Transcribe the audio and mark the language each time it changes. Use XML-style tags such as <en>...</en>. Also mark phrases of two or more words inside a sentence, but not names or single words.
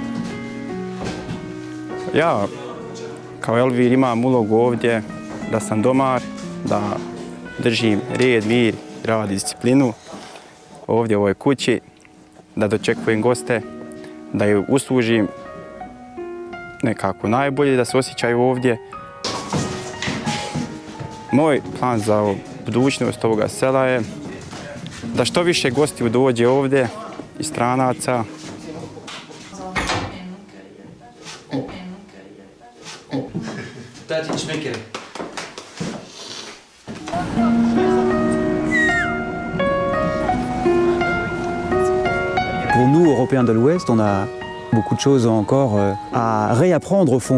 <bs>Ja kao Elvir imam ulogu ovdje da sam domar, da držim red, mir, rad i disciplinu ovdje u ovoj kući, da dočekujem goste, da ju uslužim nekako najbolje, da se osjećaju ovdje. Moj plan za budućnost ovoga sela je da što više gostiju dođe ovdje i stranaca.</bs> <fr>Pour nous, Européens de l'Ouest, on a beaucoup de choses encore à réapprendre au fond,</fr>